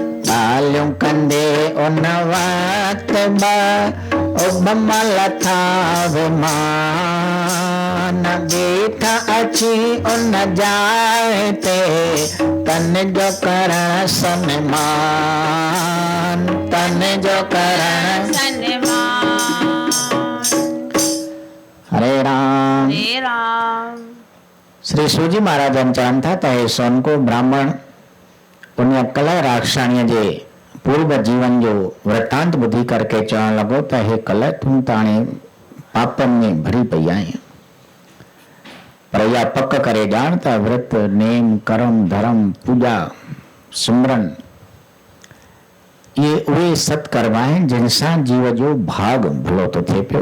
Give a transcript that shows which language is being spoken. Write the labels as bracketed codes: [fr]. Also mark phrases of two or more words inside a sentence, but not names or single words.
[sd] ॻाल्हियूं कंदे उन वक़्तु उबमल था विमान, बीठा अची उन जाइ ते तन जो करण सन्मान, तन जो करण सन्मान। हरे राम। हरे राम। श्री सूजी महाराजन चवनि था त हे सोनको ब्राह्मण उन कल राक्षाणीअ जे पूर्व जीवन जो वृतांत ॿुधी करके चवण लॻो त हे कल तूं त हाणे पापनि में भरी पई आहीं, पर इहा पक करे ॼाण त विर्त नेम कर्म धर्म पूॼा सिमरन इहे उहे सत्कर्म आहिनि जिन सां जीव जो भाग भलो थो थिए पियो।